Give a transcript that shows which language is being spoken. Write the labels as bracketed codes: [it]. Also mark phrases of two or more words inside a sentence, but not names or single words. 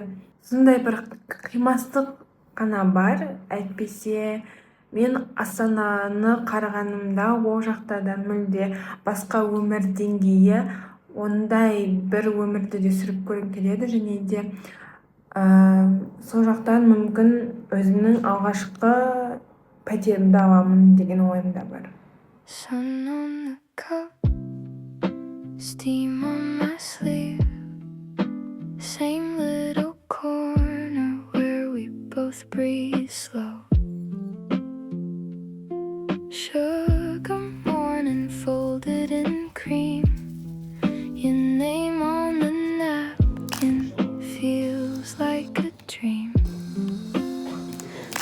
[kk] Сондай бір қимастық қана бар, әйтпесе мен Астананы қарағанымда ол жақта да мүлде басқа өмір деңгейі, ондай бір өмірді де сүріп көргім келеді, және де сол жақтан мүмкін өзімнің алғашқы пәтерімді аламын деген ойымда бар. [en] Sun on the cup, steam on my sleeve, same little corner where we both breathe slow. Sugar morning folded in cream, your name on the napkin feels like a dream.